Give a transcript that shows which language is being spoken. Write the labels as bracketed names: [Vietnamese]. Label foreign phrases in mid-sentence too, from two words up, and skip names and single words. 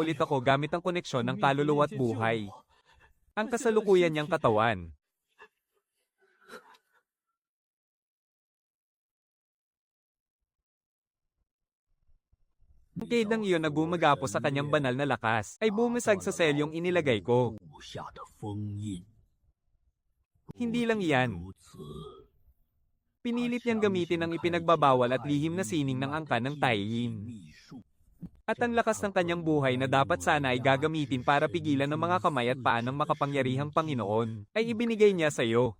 [Filipino] ulit ako gamit ang koneksyon ng kaluluwa at buhay. Ang kasalukuyan niyang katawan. Ang kaidang iyon na gumagapo sa kanyang banal na lakas ay bumisag sa selyong inilagay ko. [Chinese] 布下的封印。 [Filipino] Hindi lang iyan. [Chinese] 如此， [Filipino] Pinilit niyang gamitin ang ipinagbabawal at lihim na sining ng angkan ng Taiyin. [Chinese] 秘术 [Filipino] At ang lakas ng kanyang buhay na dapat sana ay gagamitin para pigilan ng mga kamay at paa ng makapangyarihang Panginoon, ay ibinigay niya sa iyo.